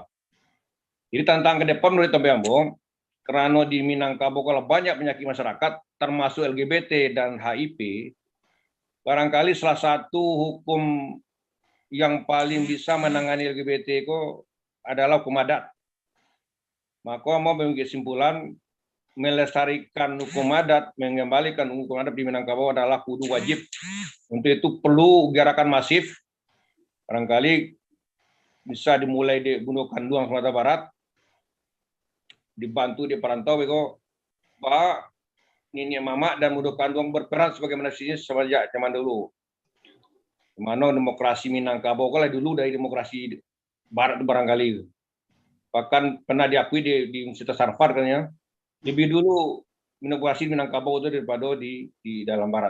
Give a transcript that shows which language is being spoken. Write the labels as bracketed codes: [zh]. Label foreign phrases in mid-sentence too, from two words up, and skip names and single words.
[id] Jadi tantangan ke depan menurut Tambang, karena di Minangkabau kalau banyak penyakit masyarakat termasuk LGBT dan HIV, barangkali salah satu hukum yang paling bisa menangani LGBT itu adalah hukum adat. Maka mau membuat kesimpulan melestarikan hukum adat, mengembalikan hukum adat di Minangkabau adalah kudu wajib. Untuk itu perlu gerakan masif, barangkali bisa dimulai di Bundo Kanduang Sumatera Barat, dibantu di perantau, Pak Nini Mama dan Bundo Kanduang berperan sebagai manusia sejak zaman dulu. Mana demokrasi Minangkabau kalau dulu dari demokrasi Barat barangkali, bahkan pernah diakui di Universitas Harvard kan ya. Lebih dulu demokrasi Minangkabau itu daripada di dalam Barat.